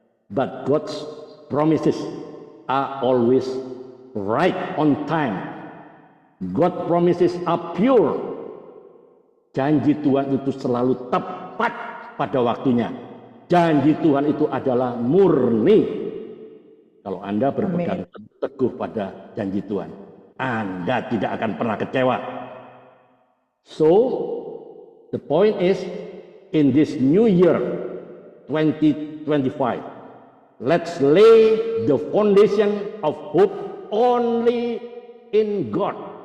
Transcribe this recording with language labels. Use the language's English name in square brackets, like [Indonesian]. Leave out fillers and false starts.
[English] But God's promises are always right on time. God promises are pure. [Indonesian] Janji Tuhan itu selalu tepat pada waktunya. Janji Tuhan itu adalah murni. Kalau Anda berpegang teguh pada janji Tuhan, Anda tidak akan pernah kecewa. [English] So, the point is, in this new year 2025, let's lay the foundation of hope only in God.